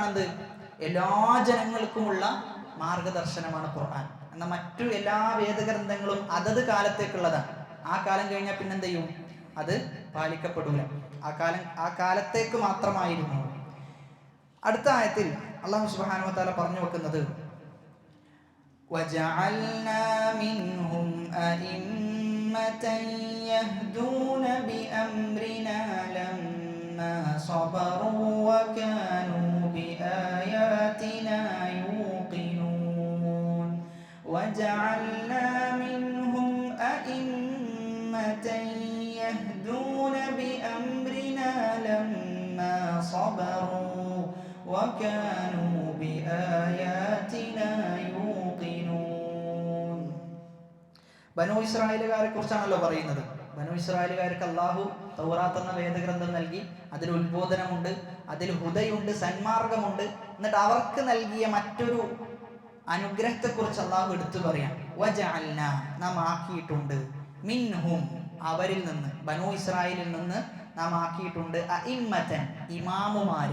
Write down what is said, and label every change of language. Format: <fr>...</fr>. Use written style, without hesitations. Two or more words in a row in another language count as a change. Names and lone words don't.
<ml>എല്ലാ ജനങ്ങൾക്കുമുള്ള മാർഗദർശനമാണ് ഖുർആൻ. എന്നാൽ മറ്റു എല്ലാ വേദഗ്രന്ഥങ്ങളും അതത് കാലത്തേക്കുള്ളതാണ്. ആ കാലം കഴിഞ്ഞാൽ പിന്നെന്ത് ചെയ്യും? അത് പാലിക്കപ്പെടൂല. ആ കാലത്തേക്ക് മാത്രമായിരുന്നു. അടുത്ത ആയത്തിൽ</ml> <ar>الله سبحانه وتعالى</ar> <ml>പറഞ്ഞു വെക്കുന്നത്</ml> <ar>وَجَعَلْنَا مِنْهُمْ أَئِمَّةً يَهْدُونَ بِأَمْرِنَا لَمَّا صَبَرُوا وَكَانُوا بِآيَاتِنَا يُوقِنُونَ وَجَعَلْنَا مِنْهُمْ أَئِمَّةً يَهْدُونَ بِأَمْرِنَا لَمَّا صَبَرُوا وَكَانُوا بِآيَاتِنَا يُوقِنُونَ.</ar> <ml>ബനൂ ഇസ്രായേലുകാരെ കുറിച്ചാണല്ലോ പറയുന്നത്. ബനൂ ഇസ്രായേലുകാർക്ക് അല്ലാഹു തൗറാത്ത് എന്ന വേദഗ്രന്ഥം നൽകി. അതിൽ ഉത്ബോധനമുണ്ട്, അതിൽ ഹുദയുണ്ട്, സന്മാർഗമുണ്ട്. എന്നിട്ട് അവർക്ക് നൽകിയ മറ്റൊരു അനുഗ്രഹത്തെക്കുറിച്ച് അല്ലാഹു എടുത്തു പറയാം. വജഅൽനാ, നാം ആക്കിയിട്ടുണ്ട്, മിൻഹും, അവരിൽ നിന്ന്, ബനൂ ഇസ്രായേലിൽ നിന്ന് നാം ആക്കിയിട്ടുണ്ട്, അഇമ്മതൻ, ഇമാമുമാര്.</ml>